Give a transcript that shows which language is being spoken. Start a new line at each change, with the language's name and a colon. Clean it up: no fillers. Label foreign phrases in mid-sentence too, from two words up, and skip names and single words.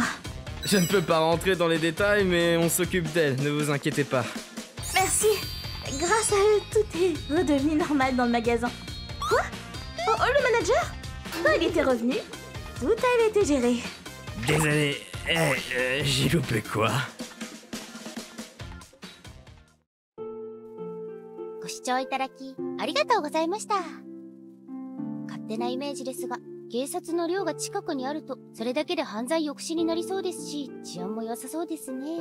French: Je ne peux pas rentrer dans les détails, mais on s'occupe d'elle, ne vous inquiétez pas. Merci. Grâce à eux, tout est redevenu normal dans le magasin. Quoi? Oh, le manager? Quand il était revenu, tout avait été géré. Désolé, j'ai loupé quoi?
Japanese: ご視聴いただきありがとうございました。勝手なイメージですが、警察の寮が近くにあるとそれだけで犯罪抑止になりそうですし、治安も良さそうですね。